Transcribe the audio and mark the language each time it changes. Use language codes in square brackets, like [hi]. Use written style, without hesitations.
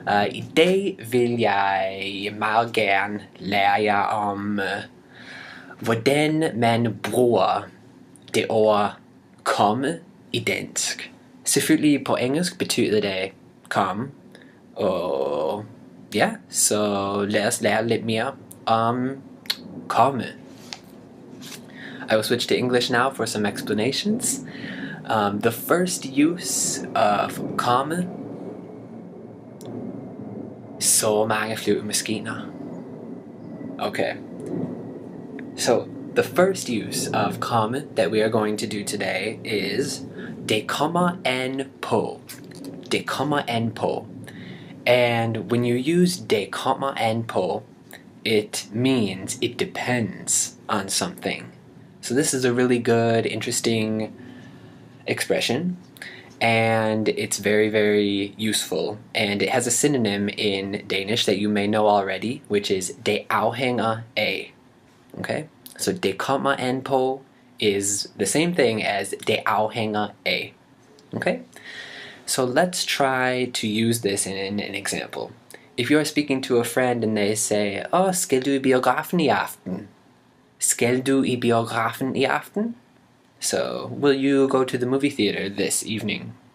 [da] I dag vil jeg meget gerne lære jer om, hvordan man bruger det ord komme i dansk. Selvfølgelig på engelsk betyder det komme, og ja, så lad os lære lidt mere om komme. [en] I will switch to English now for some explanations. The first use of komme. [da] Så mange flyvemaskiner. [en] Okay. So the first use of komme that we are going to do today is det kommer an på. Det kommer an på. And when you use det kommer an på, it means it depends on something. So this is a really good, interesting expression. And it's very useful, and it has a synonym in Danish that you may know already, which is det afhænger af. Okay, so det kommer an på is the same thing as det afhænger af. Okay, so let's try to use this in an example. If you're speaking to a friend and they say, "Oh, skal du i biografen i aften?" Skal du i biografen i aften? So, will you go to the movie theater this evening?